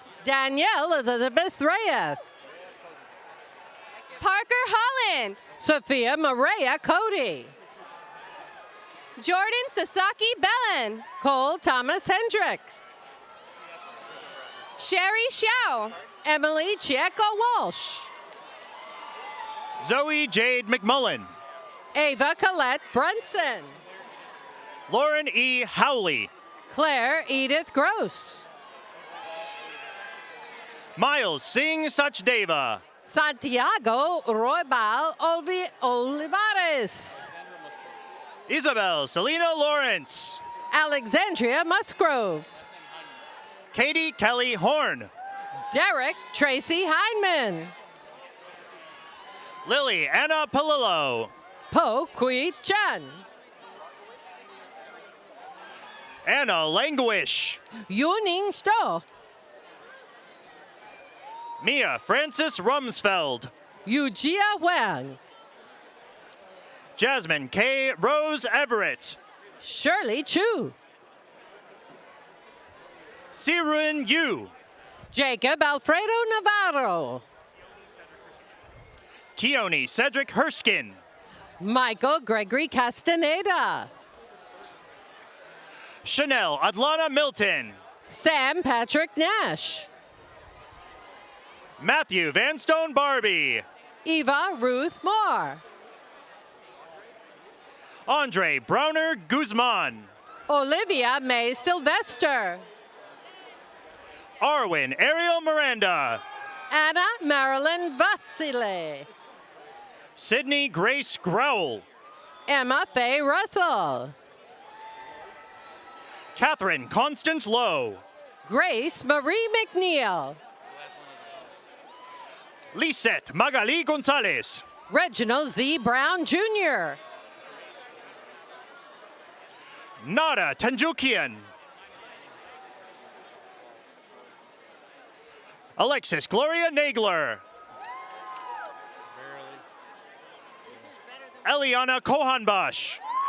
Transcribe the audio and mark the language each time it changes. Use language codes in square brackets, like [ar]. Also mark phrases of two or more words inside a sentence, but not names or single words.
[en] Danielle Elizabeth Reyes. Parker Holland. Sophia Maria Cody. Jordan Sasaki Bellin. Cole Thomas Hendricks. Sherry Xiao. Emily Chieko Walsh. Zoe Jade McMullen. Ava Colette Brunson. Lauren E. Howley. Claire Edith Gross. Miles Singh Sachdeva. Santiago Roybal Olivares. Isabel Selena Lawrence. Alexandria Musgrove. Katie Kelly Horn. Derek Tracy Heinman. Lily Anna Palillo. Po Kui Chen. Anna Languish. Yuning Sto. Mia Francis Rumsfeld. Yujia Wang. Jasmine K. Rose Everett. Shirley Chu. Sirun Yu. Jacob Alfredo Navarro. Keone Cedric Herskin. Michael Gregory Castaneda. Chanel Adlana Milton. Sam Patrick Nash. Matthew Vanstone Barbie. Eva Ruth Moore. Andre Browner Guzman. Olivia May Sylvester. Arwin Ariel Miranda. Anna Marilyn Vasile. Sydney Grace Growell. Emma Faye Russell. Catherine Constance Lowe. Grace Marie McNeil. Lisette Magali Gonzalez. Reginald Z. Brown Jr. Nada Tanjukian. Alexis Gloria Nagler. Eliana Kohanbash.